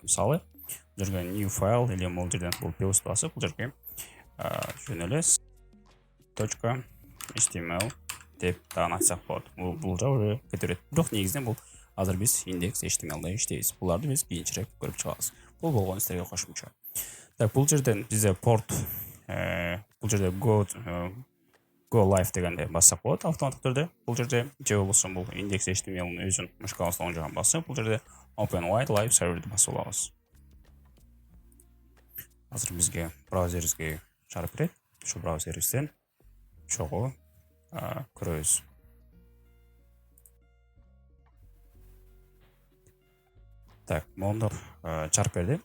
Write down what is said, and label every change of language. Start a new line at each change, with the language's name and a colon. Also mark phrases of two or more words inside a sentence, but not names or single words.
Kyrgyz: Мисалы, бул жерге
English: new file
Kyrgyz: или бул жерден бул плюс басып, бул жерге жөн эле .html деп дагы айтсак болот. Бул жак уже кете берет. Бирок негизинен бул азыр биз индекс HTML-да иштейбиз. Буларды биз кийинчерээк көрүп чыгабыз. Бул болгон сиздерге кошумча. Так, бул жерден бизде порт, бул жерде
English: go live
Kyrgyz: дегенде бассак болот автоматтык түрдө. Бул жерде же болбосо бул индекс HTML-дин өзүн мышкабызда оң жагын басып, бул жерде
English: open wide live
Kyrgyz: serverди басып алабыз. Азыр бизге браузерибизге чыгарып берет. Ушул браузерибизден чогуу көрөбүз. Так, мондоп чыгарып берди.